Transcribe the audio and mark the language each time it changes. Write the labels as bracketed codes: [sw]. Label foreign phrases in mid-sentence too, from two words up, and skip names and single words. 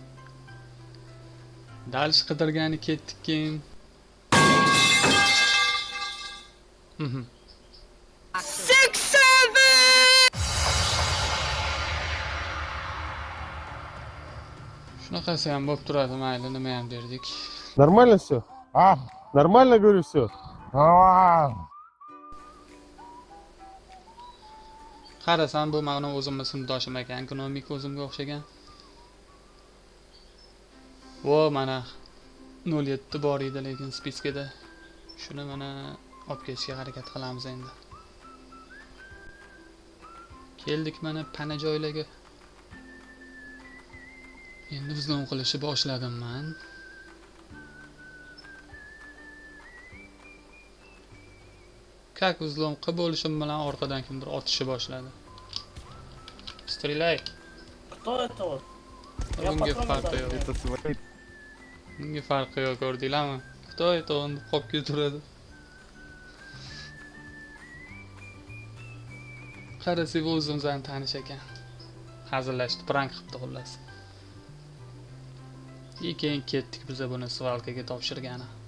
[uz] Dalish qidirgani ketdik keyin. Shunaqasi ham bo'lib turadi, mayli, nima ham derdik. [ru] Нормально все? Нормально, говорю, все? [uz] Qarasam bu ma'no o'zimni sinfdoshim ekan, ekonomik o'zimga o'xshagan. Vo, mana 07 bor edi lekin spiskada. Shuni mana olib ketishga harakat qilamiz endi. Keldik mana pana joylarga. Endi bizdan qilishni boshladim men. [ru] Как взлом [uz] qilib bo'lishim bilan orqadan kimdir otishni boshladi. [ru] Стреляй. Кто это вот? [uz] Bunga [ru] патроны [uz] farqi [ru] дам. [uz] yo'q. [ru] Это свои. [uz] Bunga farqi yo'q, ko'rdinglarmi? Xitoy to'g'ri qolib turadi. Qarasi bu o'zimizdan tanish ekan. Hazillashdi, prank qilibdi xullas. Keyin ketdik biz buni svalkaga topshirgani.